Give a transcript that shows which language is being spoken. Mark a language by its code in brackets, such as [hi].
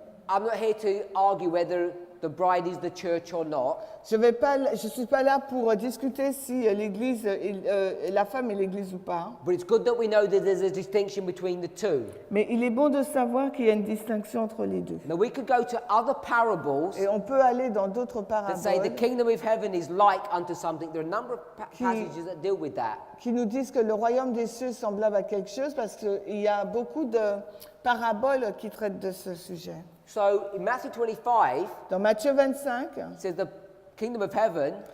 [en] I'm not here to argue whether the bride is the church or not. [fr] Je suis pas là pour discuter si l'Église, la femme est l'Église ou pas. [en] But it's good that we know that there's a distinction between the two. [fr] Mais il est bon de savoir qu'il y a une distinction entre les deux. [en] Now we could go to other parables [fr] Et on peut aller dans d'autres [en] that say the [fr] paraboles [en] kingdom of heaven is like unto something. There are a number of passages that deal with that. [fr] qui nous disent que le royaume des cieux est semblable à quelque chose parce qu'il y a beaucoup de paraboles qui traitent de ce sujet. [en] So in Matthew 25, [fr] Dans Matthieu 25, [en] it says the kingdom of heaven